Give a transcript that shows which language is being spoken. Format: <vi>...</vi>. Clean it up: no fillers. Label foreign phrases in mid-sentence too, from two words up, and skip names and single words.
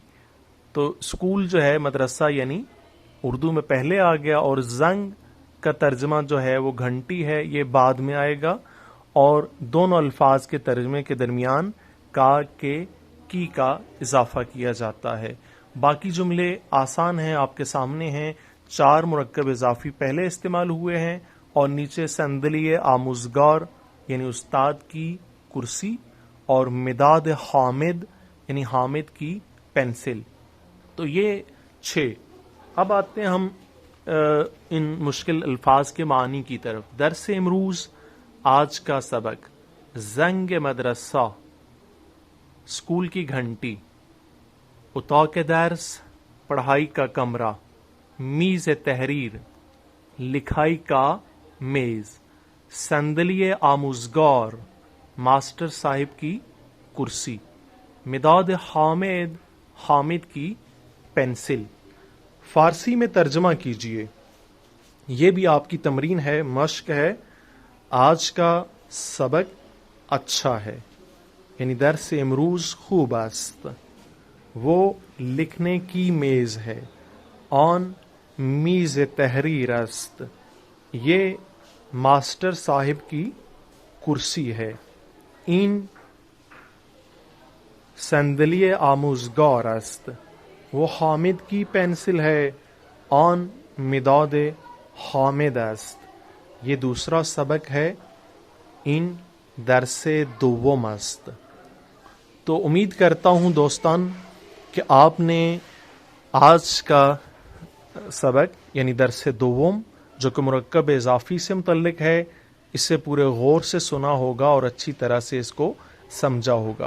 <ur>تو اسکول جو ہے, مدرسہ یعنی اردو میں پہلے آ گیا, اور زنگ کا ترجمہ جو ہے وہ گھنٹی ہے, یہ بعد میں آئے گا. اور دونوں الفاظ کے ترجمے کے درمیان کا کے کی کا اضافہ کیا جاتا ہے. باقی جملے آسان ہیں, آپ کے سامنے ہیں. 4 مرکب اضافی پہلے استعمال ہوئے ہیں, اور نیچے</ur> <fa>صندلی آموزگار</fa> <ur>یعنی استاد کی کرسی, اور</ur> <fa>مداد حامد</fa> <ur>یعنی حامد کی پینسل. تو یہ 6. اب آتے ہیں ہم ان مشکل الفاظ کے معنی کی طرف.</ur> <fa>درس امروز,</fa> <ur>آج کا سبق.</ur> <fa>زنگ مدرسہ,</fa> <ur>اسکول کی گھنٹی.</ur> <fa>اتا کے درس,</fa> <ur>پڑھائی کا کمرہ.</ur> <fa>میز تحریر,</fa> <ur>لکھائی کا میز.</ur> <fa>صندلی آموزگار,</fa> <ur>ماسٹر صاحب کی کرسی.</ur> <fa>مداد حامد,</fa> <ur>حامد کی پینسل. فارسی میں ترجمہ کیجئے. یہ بھی آپ کی تمرین ہے, مشق ہے. آج کا سبق اچھا ہے یعنی</ur> <fa>درس امروز خوب است.</fa> <ur>وہ لکھنے کی میز ہے.</ur> <fa>آن میز تحریر است.</fa> <ur>یہ ماسٹر صاحب کی کرسی ہے.</ur> <fa>این صندلی آموزگار است.</fa> <ur>وہ حامد کی پینسل ہے.</ur> <fa>آن مداد حامد است.</fa> <ur>یہ دوسرا سبق ہے.</ur> <fa>این درس دوم است.</fa> <ur>تو امید کرتا ہوں دوستان کہ آپ نے آج کا سبق یعنی</ur> <fa>درس دوم</fa> <ur>جو کہ مرکب اضافی سے متعلق ہے, اسے پورے غور سے سنا ہوگا اور اچھی طرح سے اس کو سمجھا ہوگا.</ur>